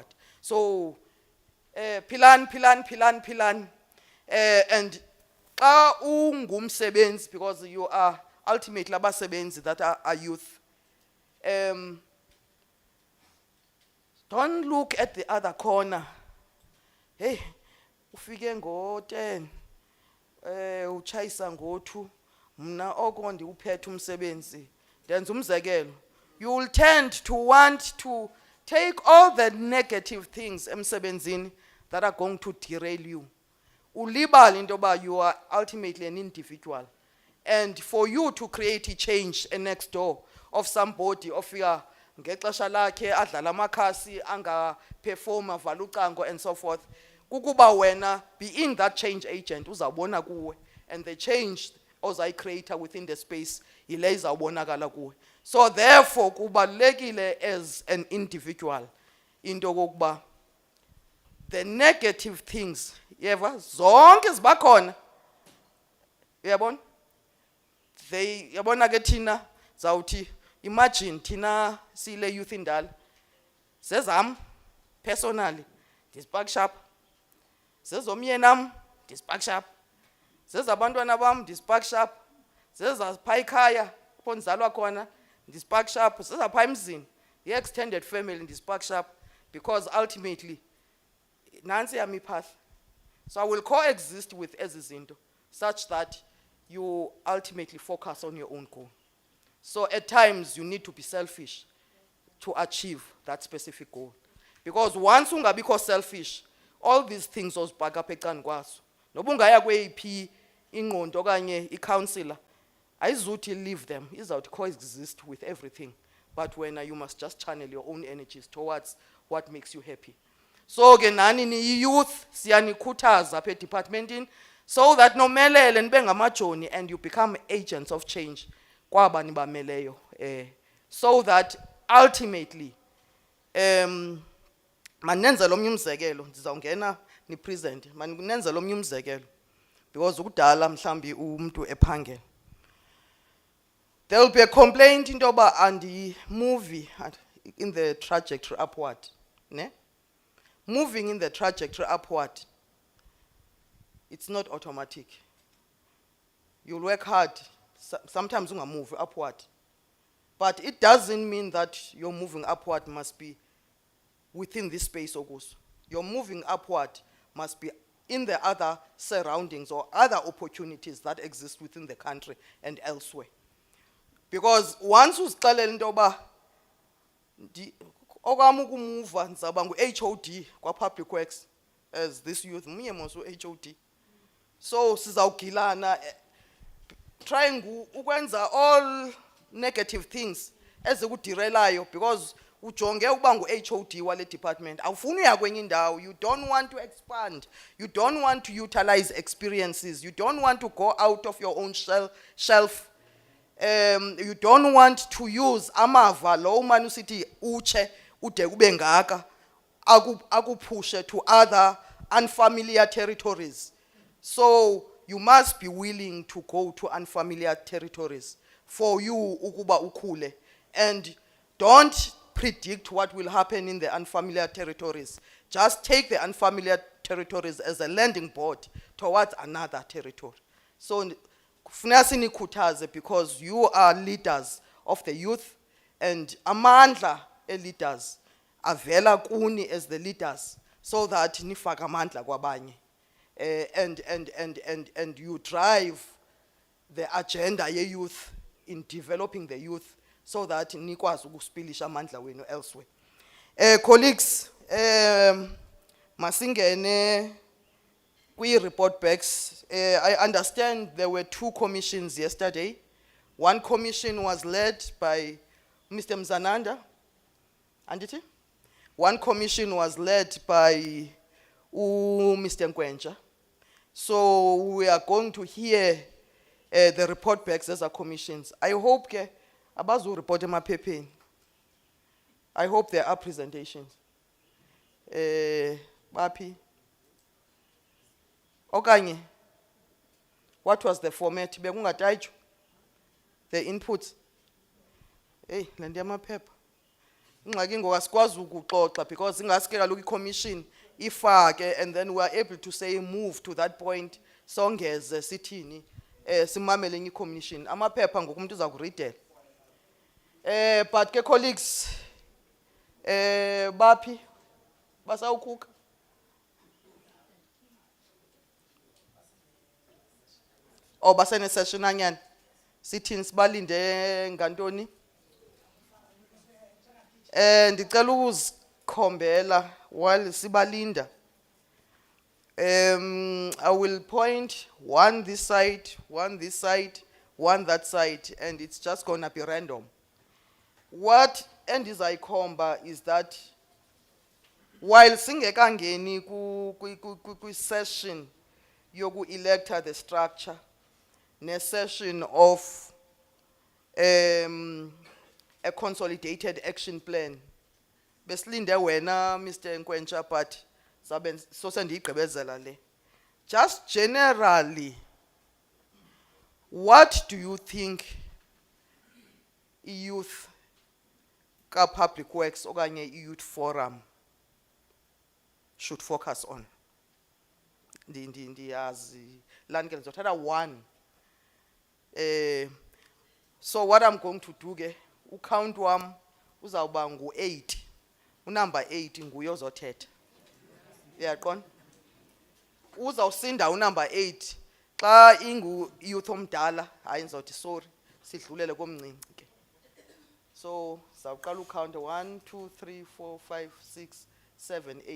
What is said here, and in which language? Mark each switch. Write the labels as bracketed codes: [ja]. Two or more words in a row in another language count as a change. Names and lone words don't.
[xh] So pilan. [en] And [xh] xa ungumsebenzi, [en] because you are ultimately abasebenzi that are youth, don't look at the other corner. [xh] Hey, ufike ngo-10, uchayisa ngo-2, mna oko ndiwuphethe umsebenzi. Ndenza umzekelo. [en] You will tend to want to take all the negative things emsebenzini that are going to derail you. [xh] Ulibali into yoba [en] you are ultimately an individual. And for you to create a change next door of somebody [xh] ofika ngexesha lakhe adlala amakhasi angaperforma vala ucango [en] and so forth, [xh] kukuba wena [en] being that change agent [xh] uzawubona kuwe, [en] and the change ozayicreator within the space [xh] yile izawubonakala kuwe. [en] So therefore kubalulekile as an individual [xh] into kokuba [en] the negative things [xh] yeva zonke zibakhona, uyabona, they yabona ke thina zawuthi imagine thina sile youth indala zezam personally ndispark sharp, zezomye nam ndispark sharp, zezabantwana bam ndispark sharp, zezapha ekhaya apho ndizalwa khona ndispark sharp, zezapha emzini [en] i-extended family [xh] ndispark sharp, [en] because ultimately [xh] nansi yami path. [en] So I will coexist with [xh] ezi zinto [en] such that you ultimately focus on your own goal. So at times you need to be selfish to achieve that specific goal. Because once ungabikho selfish, all these things [xh] ozibhaka apha ecani kwazo. Noba ungaya kweyiphi ingqondo okanye i-counselor, ayizuthi [en] leave them, [xh] izawuthi [en] coexist with everything. But when you must just channel your own energies towards what makes you happy. [xh] So ke nani ni youth siyanikhuthaza apha departmentini [en] so that [xh] nomelele nibe ngamajoni [en] and you become agents of change [xh] kwaba nibameleyo, [en] so that ultimately [xh] manenze lomnye umzekelo, ndizawungena ni present, manenze lomnye umzekelo because ukudala mhlambi umuntu ephangela. [en] There will be a complaint [xh] into yoba andi [en] movie in the trajectory upward, ne? Moving in the trajectory upward, it's not automatic. You'll work hard, sometimes unga move upward. But it doesn't mean that your moving upward must be within this space okuso. Your moving upward must be in the other surroundings or other opportunities that exist within the country and elsewhere. Because once [xh] uzixelela into yoba okwami ukumuva ndizawuba ngu-HOD kwa-Public Works [en] as this youth, [xh] mnye mos u-HOD. [en] So [xh] sizawugilana [en] trying [xh] ukwenza [en] all negative things [xh] ezikudirelayo because ujonge ukuba ngu-HOD wale department. Awufuni uya kwenye indawo, [en] you don't want to expand, you don't want to utilize experiences, you don't want to go out of your own shelf. You don't want to use [xh] amava lo man usithi uche ude kube ngaka akupushe [en] to other unfamiliar territories. So you must be willing to go to unfamiliar territories for you [xh] ukuba ukhule, [en] and don't predict what will happen in the unfamiliar territories. Just take the unfamiliar territories as a landing board towards another territory. So [xh] kufuneka sinikhuthaze [en] because you are leaders of the youth, and amandla leaders [xh] avela kuni [en] as the leaders so that [xh] nifaka amandla kwabanye, [en] and you drive the agenda ye youth in developing the youth so that [xh] nikwazi ukuspilisha amandla wenu [en] elsewhere. Colleagues, masingene report backs. I understand there were 2 commissions yesterday. One commission was led by Mr. Mzananda, and it? One commission was led by Mr. Nkwenja. So we are going to hear the report backs as a commissions. I hope [xh] ke abazu report emaphepheni. [en] I hope there are presentations. [xh] Bapi. [en] Okanye, what was the format? [xh] Bekungatayitsho the inputs. Hey, lendi amaphepha. Ingxaki ngoku asikwazi ukuxoxa because ingaske kaloku i-commission ifake [en] and then we are able to say move to that point [xh] songeze sithini simamele enye i-commission. Amaphepha ngoku umuntu uza kuridela. But ke colleagues, bapi basawukhuka. O basene session anyani sithini sibalinde ngantoni. Ndicela ukuzikhombela while sibalinda. [en] I will point one this side, one this side, one that side, and it's just gonna be random. What endizayikhomba is that while [xh] singekangeni ku [en] session [xh] yoku electa [en] the structure, ne session of a consolidated action plan, besilinde wena Mr. [xh] Nkwenja, but so sendiyigqibezela le. [en] Just generally, what do you think youth ka Public Works okanye youth forum should focus on? [xh] Ndiyazi lani ke ndizothatha one. [en] So what I'm going to do ke [xh] ucount wam uzawuba ngu-8. Unumber 8 nguye ozothetha. Uyaqonda? Uzawusinda unumber 8 Xa ingu youth omdala hayi ngizothi sorry sidlulele komncinci ke. So sawuqala ucount 1 2 3 4 5 6 7 8.